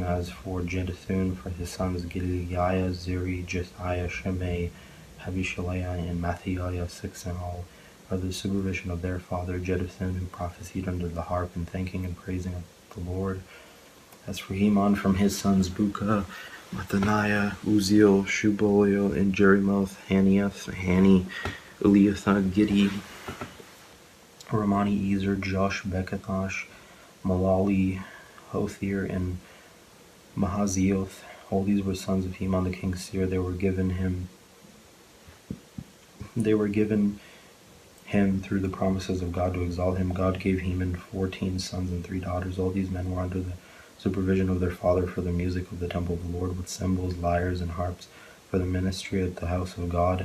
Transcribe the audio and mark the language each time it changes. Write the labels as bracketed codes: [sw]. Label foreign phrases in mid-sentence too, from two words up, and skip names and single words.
[en] As for Jeduthun, for his sons Gileadiah, Zeri, Jethiah, Shimei, Abishaliah, and Matthiah, 6 in all, under the supervision of their father Jeduthun, who prophesied under the harp in thanking and praising of the Lord. As for Heman, from his sons Buka, Mathaniah, Uziel, Shuboel, and Jerimoth, Haniath, Hani, Eliathah, Gidi, Ramani, Ezer, Josh, Bekathosh, Malali, Hothir, and Mahazioth. All these were sons of Heman the king's seer. They were given him through the promises of God to exalt him. God gave Heman 14 sons and 3 daughters. All these men were under the supervision of their father for the music of the temple of the Lord, with cymbals, lyres, and harps, for the ministry at the house of God.